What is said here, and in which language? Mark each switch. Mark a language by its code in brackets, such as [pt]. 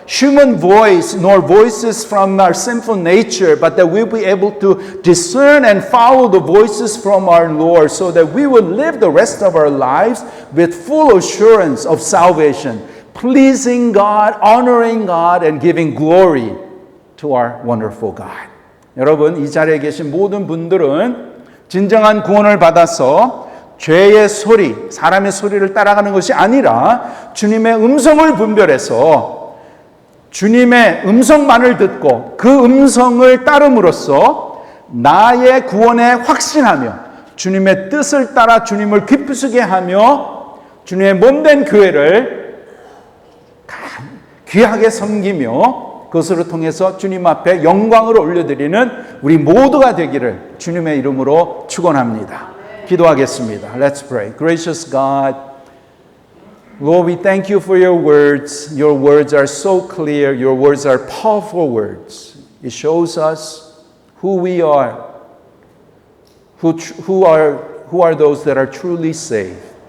[en] human voice nor voices from our sinful nature, but that we'll be able to discern and follow the voices from our Lord, so that we would live the rest of our lives with full assurance of salvation, pleasing God, honoring God, and giving glory to our wonderful God. [ko] 여러분, 이 자리에 계신 모든 분들은 진정한 구원을 받아서 죄의 소리, 사람의 소리를 따라가는 것이 아니라 주님의 음성을 분별해서 주님의 음성만을 듣고 그 음성을 따름으로써 나의 구원에 확신하며 주님의 뜻을 따라 주님을 기쁘시게 하며 주님의 몸된 교회를 귀하게 섬기며 그것으로 통해서 주님 앞에 영광을 올려드리는 우리 모두가 되기를 주님의 이름으로 축원합니다. 기도하겠습니다. [en] Let's pray. Gracious God, Lord, we thank you for your words. Your words are so clear. Your words are powerful words. It shows us who we are, who are those that are truly saved.